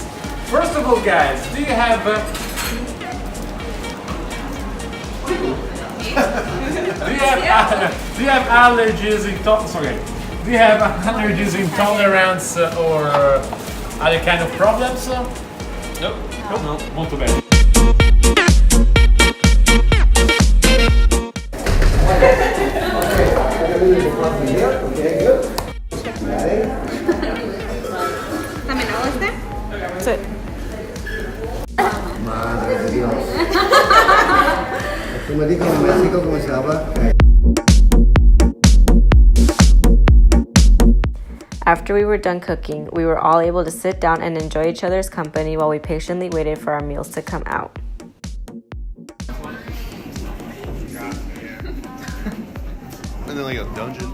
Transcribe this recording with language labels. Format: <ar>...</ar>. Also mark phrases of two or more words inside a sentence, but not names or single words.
<en>First of all, guys, do you have do you have allergies, do you have allergies, intolerance, or other kind of problems?</en> <it>No. Molto bene.</it> <es>Madre de Dios. Tú me dices en México cómo se habla.</es> <en>After we were done cooking, we were all able to sit down and enjoy each other's company while we patiently waited for our meals to come out. And then like a dungeon.</en>